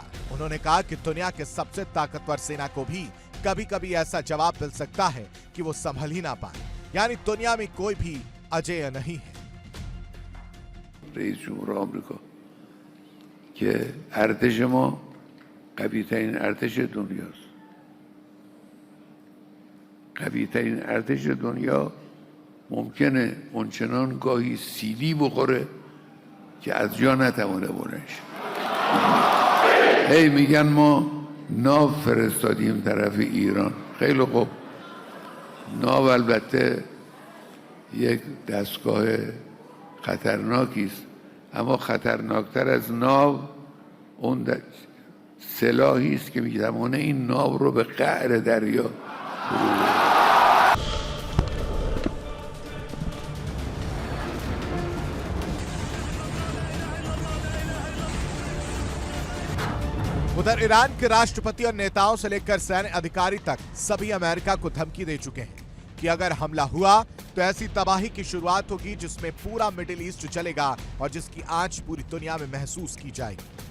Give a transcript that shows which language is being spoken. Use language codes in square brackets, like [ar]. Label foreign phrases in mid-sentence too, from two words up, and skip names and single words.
[hi] उन्होंने कहा कि दुनिया के सबसे ताकतवर सेना को भी कभी कभी ऐसा जवाब मिल सकता है कि वो संभल ही ना पाए, यानी दुनिया में कोई भी अजेय नहीं है। [fa] رئیس جمهور آمریکا که ارتش ما قوی‌ترین ارتش دنیاست. قوی‌ترین ارتش دنیا ممکنه اونچنان گاهی سیلی بخوره که از جا نتوانه بلند شه. هی میگن ما ناو فرستادیم طرف ایران. خیلی خوب، ناو البته یک دستگاه خطرناکی است، اما خطرناکتر از ناو اون سلاحی است که میتوانه این ناو رو به قعر دریا [hi] उधर ईरान के राष्ट्रपति और नेताओं से लेकर सैन्य अधिकारी तक सभी अमेरिका को धमकी दे चुके हैं कि अगर हमला हुआ तो ऐसी तबाही की शुरुआत होगी जिसमें पूरा मिडिल ईस्ट चलेगा और जिसकी आंच पूरी दुनिया में महसूस की जाएगी।